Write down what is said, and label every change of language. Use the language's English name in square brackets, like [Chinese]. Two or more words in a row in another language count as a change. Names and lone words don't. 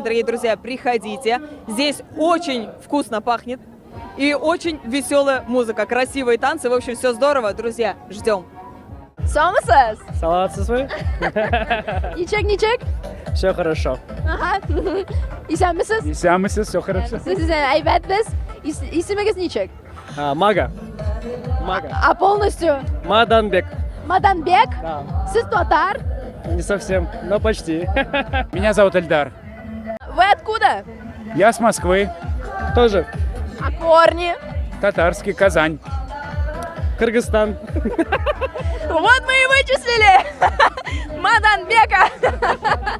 [Russian] Дорогие друзья, приходите. Здесь очень вкусно пахнет. И очень веселая музыка, красивые танцы. В общем, все здорово, друзья. Ждем. [Kyrgyz] Саламатсыз? Саламатсыз вы? [Tatar] Ничек? [Russian] Все хорошо. Ага. [Tatar] Исәнмесез? Исәнмесез, [Russian] все хорошо. [Tatar] Сіз әйбәтбез. Исемегез ничек? [Russian] Мага. А полностью? Маданбек. Маданбек? Да. [Tatar] Сіз татар? [Russian] Не совсем, но почти. Меня зовут Эльдар. Вы откуда? Я с Москвы. Тоже. А корни? Татарский, Казань. Кыргызстан. Вот мы и вычислили! Маданбека!